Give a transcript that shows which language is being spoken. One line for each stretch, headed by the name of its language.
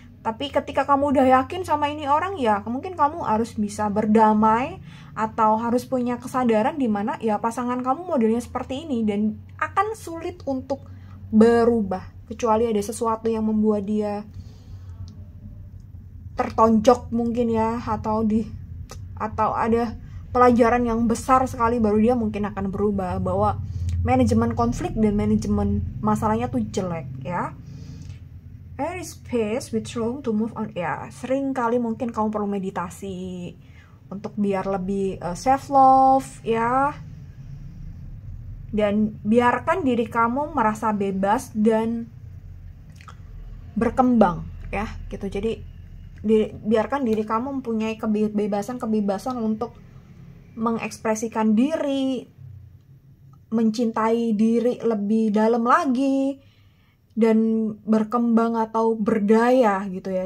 Indonesian: Tapi ketika kamu udah yakin sama ini orang, ya mungkin kamu harus bisa berdamai atau harus punya kesadaran di mana ya pasangan kamu modelnya seperti ini dan akan sulit untuk berubah kecuali ada sesuatu yang membuat dia tertonjok mungkin ya, atau ada pelajaran yang besar sekali baru dia mungkin akan berubah, bahwa manajemen konflik dan manajemen masalahnya tuh jelek ya.
English: There is space with room to move on.
Indonesian: Ya, sering kali mungkin kamu perlu meditasi untuk biar lebih self love ya. Dan biarkan diri kamu merasa bebas dan berkembang ya gitu. Jadi biarkan diri kamu mempunyai kebebasan untuk mengekspresikan diri, mencintai diri lebih dalam lagi, dan berkembang atau berdaya gitu ya.